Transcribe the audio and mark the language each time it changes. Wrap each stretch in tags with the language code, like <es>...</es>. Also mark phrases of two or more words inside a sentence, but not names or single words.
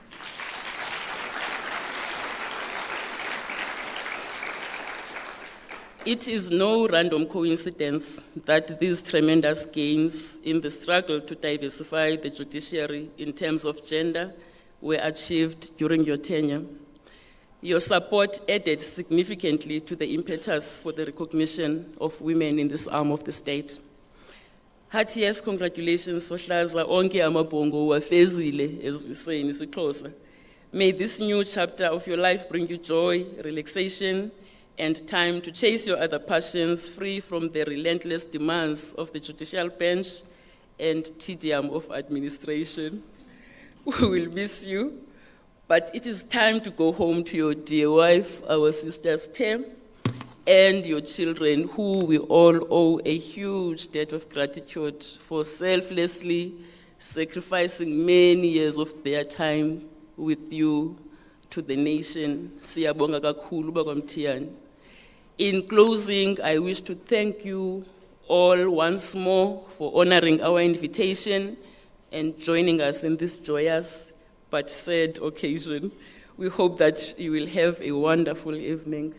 <en>It is no random coincidence that these tremendous gains in the struggle to diversify the judiciary in terms of gender were achieved during your tenure. Your support added significantly to the impetus for the recognition of women in this arm of the state. Heartiest congratulations,</en> <xh>Sohlaza, onke amabongo wafezile,</xh> <en>as we say in isiXhosa. May this new chapter of your life bring you joy, relaxation, and time to chase your other passions free from the relentless demands of the judicial bench and tedium of administration. We will miss you, but it is time to go home to your dear wife, our sisters Tem, and your children, who we all owe a huge debt of gratitude for selflessly sacrificing many years of their time with you to the nation.</en> <zu>Siyabonga kakhulu bakwamthiyane.</zu> <en>In closing, I wish to thank you all once more for honoring our invitation and joining us in this joyous but sad occasion. We hope that you will have a wonderful evening.</en>